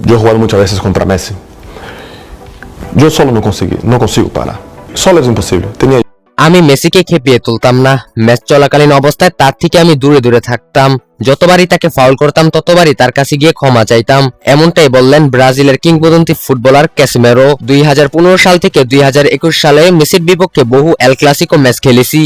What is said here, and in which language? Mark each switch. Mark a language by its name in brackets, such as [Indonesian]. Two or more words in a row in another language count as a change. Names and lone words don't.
[Spanish] Yo he jugado muchas veces contra Messi. Yo solo no consigo parar. Solo es imposible. [Bangla] আমি মেসিকে খেপিয়ে তুলতাম না। ম্যাচ চলাকালীন অবস্থায় তার থেকে আমি দূরে দূরে থাকতাম। যতবারই তাকে ফাউল করতাম ততবারই তার কাছে গিয়ে ক্ষমা চাইতাম। এমনটাই বললেন ব্রাজিলের কিংবদন্তি ফুটবলার ক্যাসিমেরো। 2015 সাল থেকে 2021 সালে মেসির বিপক্ষে বহু এল ক্লাসিকো ম্যাচ খেলেছি।